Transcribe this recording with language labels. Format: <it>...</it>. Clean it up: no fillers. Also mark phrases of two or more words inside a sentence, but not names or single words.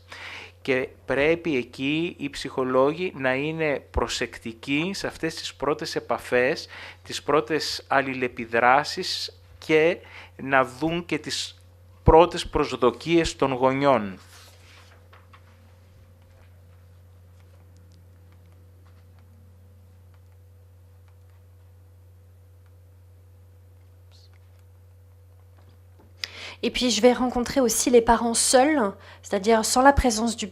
<el>Και πρέπει εκεί οι ψυχολόγοι να είναι προσεκτικοί σε αυτές τις πρώτες επαφές, τις πρώτες αλληλεπιδράσεις και να δουν και τις πρώτες προσδοκίες των γονιών.</el> <fr>Et puis, je vais rencontrer aussi les parents seuls, c'est-à-dire sans la présence du</fr>